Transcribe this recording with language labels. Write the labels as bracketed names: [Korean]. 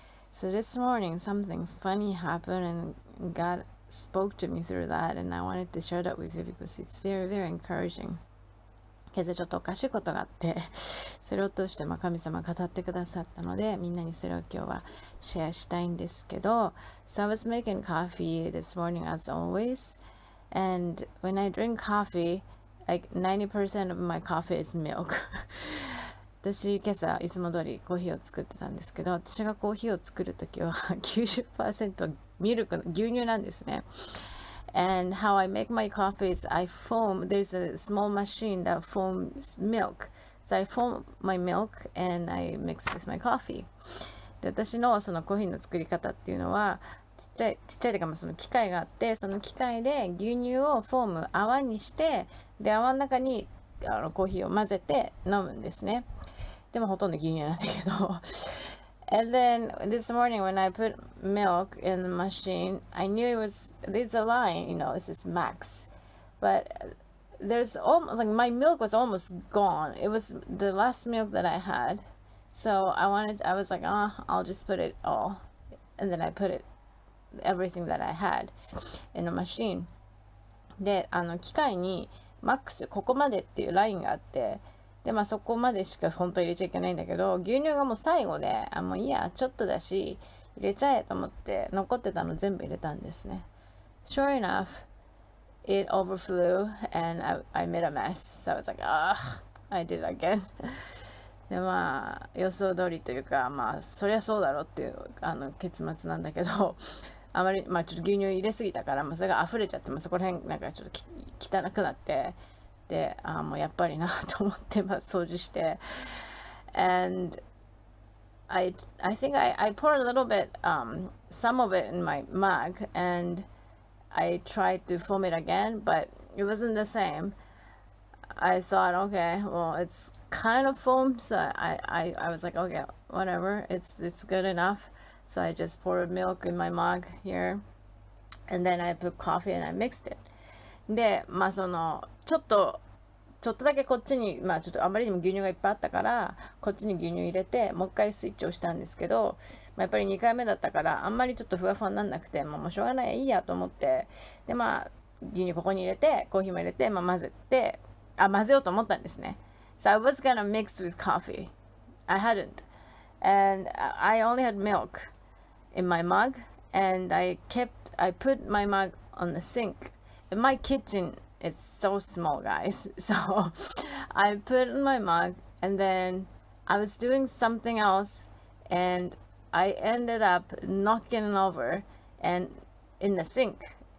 [English] So this morning, something funny happened, and God spoke to me through that, and I wanted to share that with you because it's very, very encouraging. [Japanese] 今朝ちょっとおかしいことがあって、それを通して神様が語ってくださったので、みんなにそれを今日はシェアしたいんですけど、 [English] So I was making coffee this morning as always, and when I drink coffee, like 90% of my coffee is milk. [Japanese] 私今朝いつも通りコーヒーを作ってたんですけど、私がコーヒーを作るときは90% ミルクの牛乳なんですね。 [English] And how I make my coffee is I foam, there's a small machine that foams milk. So I foam my milk and I mix with my coffee. [Japanese] で、私のそのコーヒーの作り方っていうのは、ちっちゃいというかその機械があって、その機械で牛乳をフォーム泡にして、で泡の中にコーヒーを混ぜて飲むんですね。でもほとんど牛乳なんだけど。 [English] And then this morning when I put milk in the machine, I knew there's a line, this is max. But there's almost, like my milk was almost gone. It was the last milk that I had. So I was like, I'll just put it all. And then I put everything that I had in the machine. [Japanese] で、機械にマックスここまでっていうラインがあって、でそこまでしか本当入れちゃいけないんだけど、牛乳がもう最後でもういいやちょっとだし入れちゃえと思って残ってたの全部入れたんですね。 [English] Sure enough, it overflew and I made a mess. So I was like, I did it again. [Japanese] で予想通りというかそりゃそうだろうっていう結末なんだけど、あまりちょっと牛乳入れすぎたからそれが溢れちゃってそこら辺なんかちょっと汚くなって、でもうやっぱりなと思って掃除して、 [English] and I think I poured a little bit some of it in my mug and I tried to foam it again, but it wasn't the same. I thought, okay, well it's kind of foam, so I was like, okay, whatever, it's good enough. So I just poured milk in my mug here, and then I put coffee and I mixed it. [Japanese] でそのちょっとだけこっちにちょっとあまりにも牛乳がいっぱいあったからこっちに牛乳入れてもう一回スイッチをしたんですけど、やっぱり2回目だったからあんまりちょっとふわふわになんなくてもうしょうがないいいやと思って、で牛乳ここに入れてコーヒーも入れて混ぜて混ぜようと思ったんですね。 [English] So I was gonna mix with coffee. I hadn't, and I only had milk in my mug, and I put my mug on the sink. In my kitchen it's so small, guys. So I put in my mug and then I was doing something else and I ended up knocking it over and in the sink.